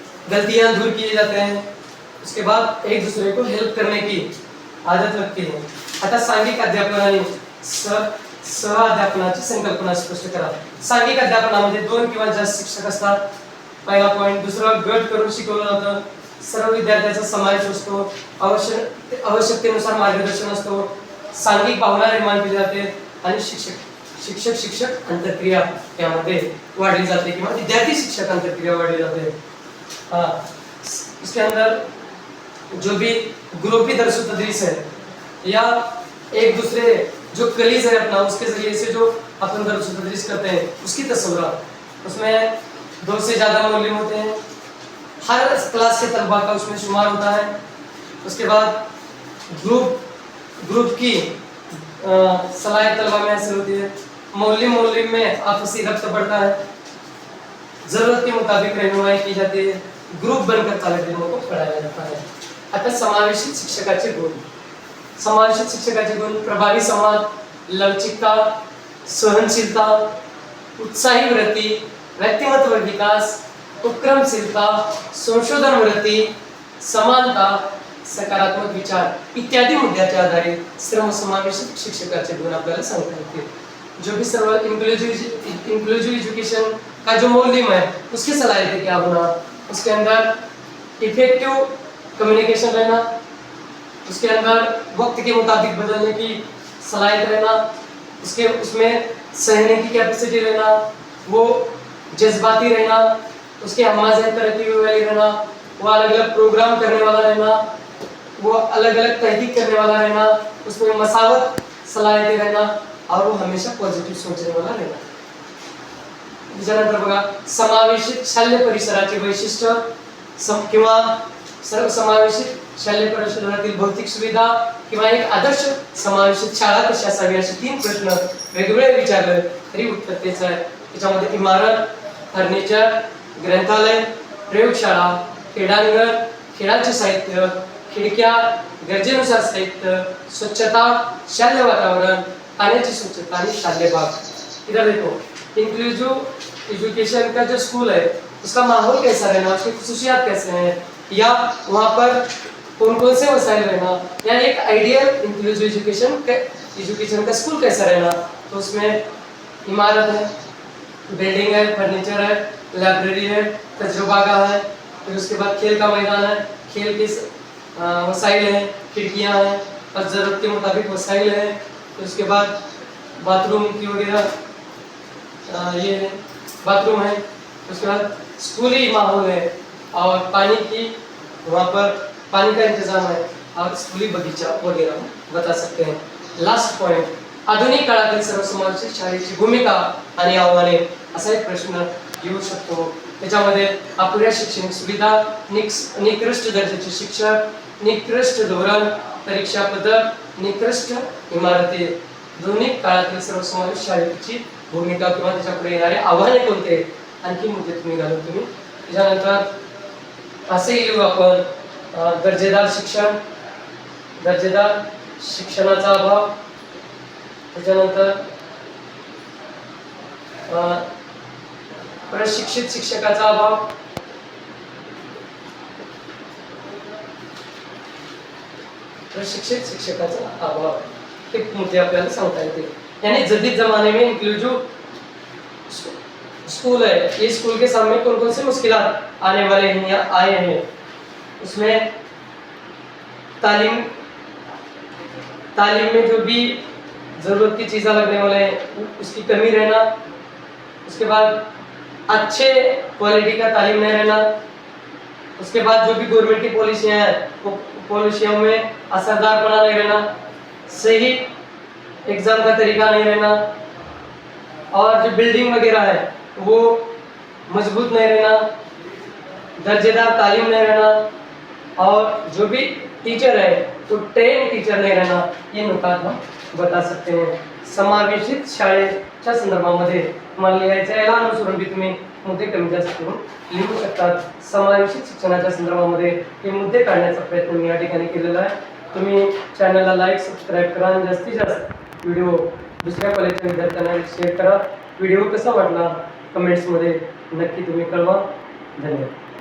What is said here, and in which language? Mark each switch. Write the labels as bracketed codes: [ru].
[hi] गलतियां दूर किए जाते हैं, उसके बाद एक दूसरे को हेल्प करने की आदत लगती है. [mr] आता सांघिक अध्यापनाने सह-अध्यापनाची संकल्पना स्पष्ट करा. सांघिक अध्यापनामध्ये 2 किंवा जास्त शिक्षक असतात. पहिला पॉइंट. दुसरं, गट करून शिकवलं जातं. सर्व विद्यार्थ्यांचा समावेश असतो. आवश्यकतेनुसार मार्गदर्शन असतो. सांघिक भावना निर्माण केली जाते आणि शिक्षक अंतरक्रिया यामध्ये वाढली जाते किंवा विद्यार्थी शिक्षक अंतरक्रिया वाढली जाते. [hi] इसके अंदर जो भी ग्रुप दरसु तदरीस है या एक दूसरे जो कलीज है अपना, उसके जरिए से जो अपन दरसु तदरीस करते हैं उसकी तस्वुरा, उसमें 2 से ज़्यादा मौलवी होते हैं. हर क्लास के तलबा का उसमें शुमार होता है. उसके बाद ग्रुप की सलाहियत तलबा में हासिल होती है. मौलवी में आपसी रब्त बढ़ता है. जरूरत के मुताबिक रहनुमाई की जाती है. ग्रुप बनकर तालिब इल्मों को पढ़ाया जाता है. [mr] आता समावेशित शिक्षकाचे गुण. समावेशित शिक्षकाचे गुण: प्रभावी संवाद, लवचिकता, सहनशीलता, उत्साही वृत्ती, व्यक्तिमत्व विकास, उपक्रमशीलता, संशोधन वृत्ती, समानता, सकारात्मक विचार इत्यादी मुद्द्याच्या आधारे सर्व समावेशित शिक्षकाचे गुण आपल्याला सांगता येतील. [hi] जो भी सर्व इंक्लूसिव एजुकेशन का जो मौलिम है उसकी सलाहियत क्या होना, उसके अंदर इफेक्टिव कम्युनिकेशन रहना, उसके अंदर वक्त के मुताबिक बदलने की सलाहियत रहना, उसमें सहने की कैपेसिटी रहना, वो जज्बाती रहना, उसके हमाज़त तरक्की वाली रहना, वो अलग अलग प्रोग्राम करने वाला रहना, वो अलग अलग तहकीक करने वाला रहना, उसमें मसावत सलाहियतें रहना और वो हमेशा पॉझिटिव्ह सोचने वाला रहना. [mr] त्याच्यानंतर बघा, समावेशित शालेय परिसराचे वैशिष्ट्य किंवा सर्व समावेशित शालेय परिसरातील भौतिक सुविधा किंवा एक आदर्श समावेशित शाळा कशी असावी असे 3 प्रश्न वेगवेगळे विचारले तरी उत्तर तेच आहे. त्याच्यामध्ये इमारत, फर्निचर, ग्रंथालय, प्रयोगशाळा, क्रीडांगण, खेळाचे साहित्य, खिडक्या, गरजेनुसार साहित्य, स्वच्छता, शालेय वातावरण, पाण्याची स्वच्छता आणि शालेय बाग. [hi] इधर देखो, इंक्लूसिव एजुकेशन का जो स्कूल है उसका माहौल कैसा रहना, उसकी खुसूसियात कैसे हैं, या वहाँ पर कौन कौन से वसाइल रहना, या एक आइडियल इंक्लूसिव एजुकेशन का स्कूल कैसा रहना. तो उसमें इमारत है, बिल्डिंग है, फर्नीचर है, लाइब्रेरी है, तजुर्बागाह है, फिर उसके बाद खेल का मैदान है, खेल के वसाइल हैं, खिड़कियाँ हैं और ज़रूरत के मुताबिक वसाइल हैं. फिर उसके बाद बाथरूम की वगैरह ये बाथरूम है. उसके बाद स्कूली माहौल है और पानी की वहाँ पर पानी का इंतजाम है और स्कूली बगीचा वगैरह बता सकते हैं. [mr] लास्ट पॉइंट, आधुनिक काळातील सर्वसमावेशक शाळेची भूमिका आणि आव्हाने असा एक प्रश्न येऊ शकतो. त्याच्यामध्ये अपुऱ्या शैक्षणिक सुविधा, निकृष्ट दर्जाचे शिक्षक, निकृष्ट धोरण, परीक्षा पद्धत, निकृष्ट इमारती, दोन्ही काळातील सर्वसमावेशक शाळेची भूमिका किंवा त्याच्यापुढे येणारे आव्हाने कोणते, आणखी मुद्दे तुम्ही घालून तुम्ही. त्याच्यानंतर असे लिहू आपण, दर्जेदार शिक्षणाचा अभाव. त्याच्यानंतर प्रशिक्षित शिक्षकाचा अभाव, प्रशिक्षित शिक्षकाचा अभाव, हे मुद्दे आपल्याला सांगता येतील. [hi] यानी जदीद जमाने में इंक्लूसिव स्कूल है, ये स्कूल के सामने कौन कौन से मुश्किलात आने वाले हैं या आए हैं. उसमें तालीम में जो भी ज़रूरत की चीज़ें लगने वाले हैं उसकी कमी रहना. उसके बाद अच्छे क्वालिटी का तालीम नहीं रहना. उसके बाद जो भी गवर्नमेंट की पॉलिसियाँ हैं वो पॉलिसियों में असरदारपना नहीं रहना. सही एग्ज़ाम का तरीका नहीं रहना और जो बिल्डिंग वगैरह है वो मजबूत नहीं रहना. दर्जेदार तालीम नहीं रहना और जो भी टीचर है तो ट्रेन टीचर नहीं रहना. ये नुकात हम बता सकते हैं. [mr] समावेशित शाळेच्या संदर्भामध्ये तुम्हाला लिहायचं आहे, याला अनुसरून बी तुम्ही मुद्दे कमी जास्त करून लिहू शकतात. समावेशित शिक्षणाच्या संदर्भामध्ये हे मुद्दे काढण्याचा प्रयत्न मी या ठिकाणी केलेला आहे. तुम्ही चॅनलला लाईक, सबस्क्राईब करा आणि जास्तीत जास्त व्हिडिओ दुसऱ्या कॉलेजच्या विद्यार्थ्यांना शेअर करा. व्हिडिओ कसा वाटला कमेंट्समध्ये नक्की तुम्ही कळवा. धन्यवाद.